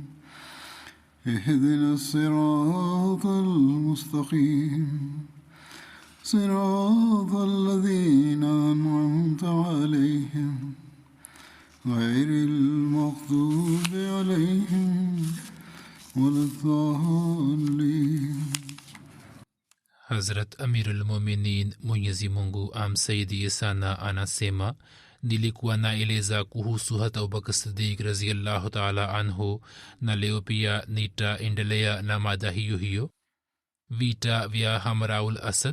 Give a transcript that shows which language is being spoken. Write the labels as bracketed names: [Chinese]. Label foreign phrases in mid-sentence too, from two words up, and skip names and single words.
[Arabic] اهدنا الصراط المستقيم صراط الذين أنعمت عليهم غير المغضوب عليهم ولا الضالين. [Swahili] Hazrat Amirul Mominin Mwenyezi Mungu amsaidie sana anasema, nilikuwa naeleza kuhusu hata Abubakar Siddiq [Arabic] رضي الله تعالى عنه, [Swahili] na leo pia nitaendelea na mada hiyo hiyo. Vita vya Hamraul Asad.